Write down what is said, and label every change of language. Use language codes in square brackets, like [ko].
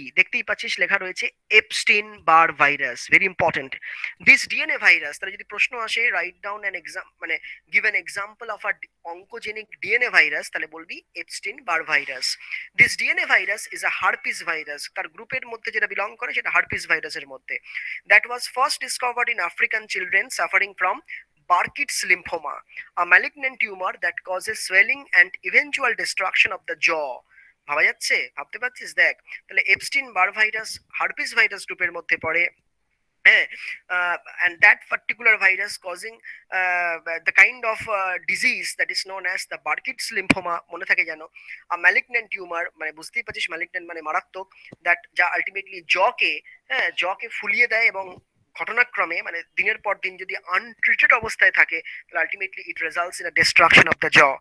[bn] দেখতেই পাচ্ছিস লেখা রয়েছে Epstein bar virus, very important. [en] this DNA virus, [bn] তাহলে যদি প্রশ্ন আসে [en] write down an exam মানে give an example of a oncogenic DNA virus, [bn] তাহলে বলবি [en] Epstein Barr virus. This DNA virus is a herpes virus, [bn] তার গ্রুপের মধ্যে যেটা বিলং করে সেটা হার্পিস ভাইরাসের মধ্যে। [en] That was first discovered in African children suffering from Burkitt's lymphoma, a malignant tumor that causes swelling and eventual destruction of the jaw। [bn] ভাবা যাচ্ছে, ভাবতে পারছিস? দেখ, তাহলে এপস্টিন বার ভাইরাস হার্পিস ভাইরাস গ্রুপের মধ্যে পড়ে। [en] হ্যাঁ, and that particular virus causing the kind of disease that is known as the Burkitt's lymphoma, [bn] মনে থাকে যেন, [en] a malignant tumor, [bn] মানে বুঝতেই পারছিস [en] malignant [bn] মানে মারাত্মক, [en] that [bn] যা আলটিমেটলি জকে, হ্যাঁ, জকে ফুলিয়ে দেয়, এবং ঘটনাক্রমে মানে দিনের পর দিন যদি আনট্রিটেড অবস্থায় থাকে তাহলে ultimately [en] It results in a destruction of the জ।